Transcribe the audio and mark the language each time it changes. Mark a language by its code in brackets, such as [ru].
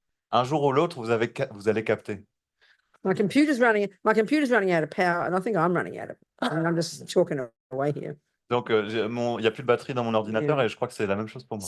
[fr] Un jour ou l'autre, vous allez capter. [en] My computer's running out of power, and I think I'm running out of. I mean, I'm just talking away here. [fr] Donc, il n'y a plus de batterie dans mon ordinateur [en] Yeah. [fr] et je crois que c'est la même chose pour moi.